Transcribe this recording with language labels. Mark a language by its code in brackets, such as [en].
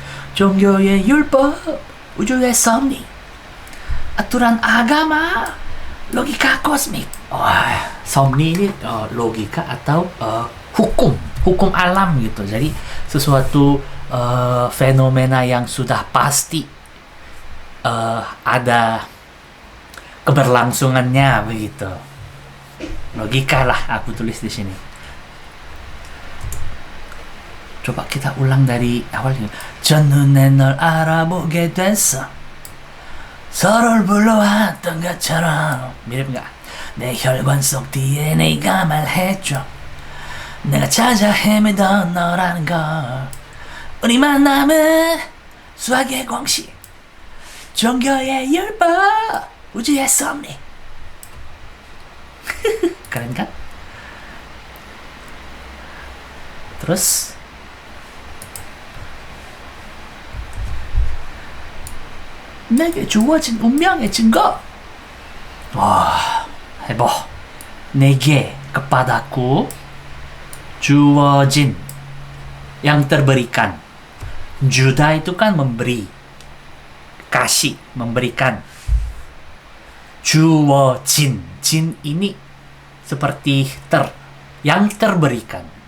[ko] 종교의 율법, 우주의 섭리. [id] Aturan agama, logika kosmik. Somni ini logika atau hukum alam gitu. Jadi sesuatu fenomena yang sudah pasti ada keberlangsungannya begitu. Logika lah aku tulis di sini. Coba kita ulang dari awal. [ko] 첫눈에 널 알아보게 됐어. 서로를 불러왔던 것처럼. [id] mirip nggak? [ko] 내 혈관 속 DNA가 말해줘. 내가 찾아 헤매던 너라는 걸. 우리 만남은 수학의 공식, 종교의 율법, 우주의 섭리. [id] Keren kan? Terus [ko] 내게 주어진 운명의 증거. [id] Wah, heboh. 내게, kepadaku, 주어진, yang terberikan. Juda itu kan memberi, kasih, memberikan. 주어진, jin ini seperti yang terberikan.